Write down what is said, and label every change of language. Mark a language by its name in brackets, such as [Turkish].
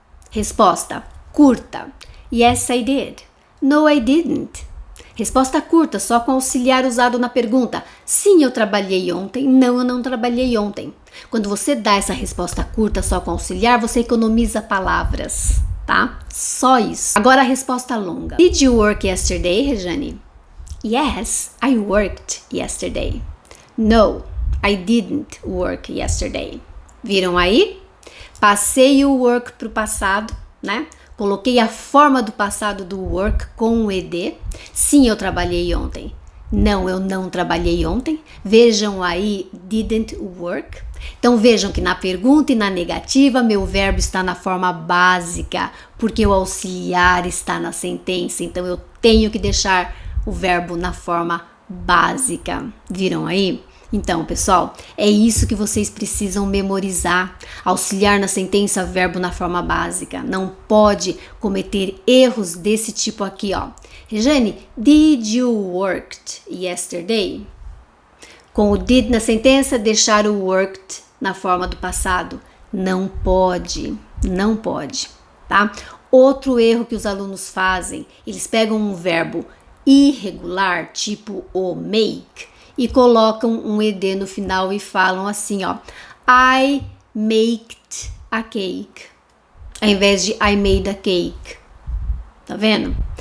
[Portuguese] Resposta curta. [English] Yes, I did. No, I didn't. [Portuguese] Resposta curta, só com auxiliar usado na pergunta. Sim, eu trabalhei ontem. Não, eu não trabalhei ontem. Quando você dá essa resposta curta só com auxiliar, você economiza palavras, tá? Só isso. Agora a resposta longa. [English] Did you work yesterday, Rejane? Yes, I worked yesterday. No, I didn't work yesterday. [Portuguese] Viram aí? Passei o work para o passado, né? Coloquei a forma do passado do work com o ed. Sim, eu trabalhei ontem. Não, eu não trabalhei ontem. Vejam aí, [English] didn't work. [Portuguese] Então vejam que na pergunta e na negativa, meu verbo está na forma básica, porque o auxiliar está na sentença. Então eu tenho que deixar o verbo na forma básica. Viram aí? Então, pessoal, é isso que vocês precisam memorizar. Auxiliar na sentença, verbo na forma básica. Não pode cometer erros desse tipo aqui, ó. [English] Rejane, did you worked yesterday? [Portuguese] Com o did na sentença, deixar o worked na forma do passado. Não pode, não pode, tá? Outro erro que os alunos fazem, eles pegam um verbo irregular, tipo o make, e colocam um ed no final e falam assim, ó, [English] I maked a cake, [Portuguese] ao invés de [English] I made a cake. [Portuguese] Tá vendo?